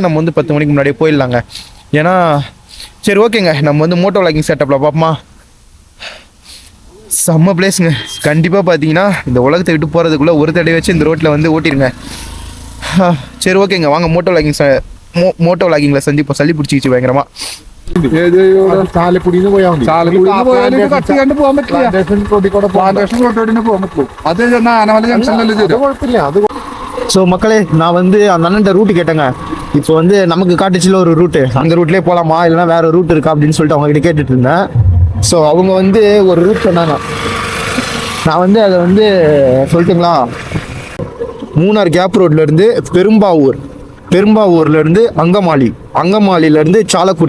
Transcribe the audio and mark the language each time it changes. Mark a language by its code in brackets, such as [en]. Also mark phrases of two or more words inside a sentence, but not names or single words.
[ta] நம்ம வந்து 10 மணிக்கு முன்னாடியே போயிடலாங்க. ஏன்னா சரி ஓகேங்க, நம்ம வந்து [en] moto vlogging [ta] செட்டப்பில் பார்ப்போமா. செம்ம பிளேஸுங்க. கண்டிப்பாக பார்த்தீங்கன்னா இந்த உலகத்தை விட்டு போகிறதுக்குள்ளே ஒரு தடவை வச்சு இந்த ரோட்டில் வந்து ஓட்டிடுங்க. சரி ஓகேங்க, வாங்க [en] moto vloggingில் [ta] சந்திப்போம். சளி பிடிச்சிக்கிச்சு பயங்கரமா. [ml] ചാലക്കുടിന്ന് പോയാൽ മതി. കണ്ട് പോകാൻ പറ്റില്ല. പ്ലാന്റേഷൻ റോട്ടോടിന് പോകാൻ പറ്റുള്ളൂ. അത് ആനമല ജംഗ്ഷനിലല്ലേ അത് കുഴപ്പമില്ല. അത് [ta] ஸோ மக்களே, நான் வந்து அந்த அண்ணன்ட்ட ரூட்டு கேட்டேங்க. இப்போ வந்து நமக்கு காட்டுச்சுல ஒரு ரூட்டு, அந்த ரூட்லேயே போகலாமா இல்லைனா வேறு ரூட் இருக்கா அப்படின்னு சொல்லிட்டு அவங்ககிட்ட கேட்டுட்டு இருந்தேன். ஸோ அவங்க வந்து ஒரு ரூட் சொன்னாங்க. நான் வந்து அதை வந்து சொல்லட்டுங்களா, மூணார் கேப் ரோட்லேருந்து பெரும்பாவூர்லேருந்து அங்கமாலிலேருந்து சாலக்குடி.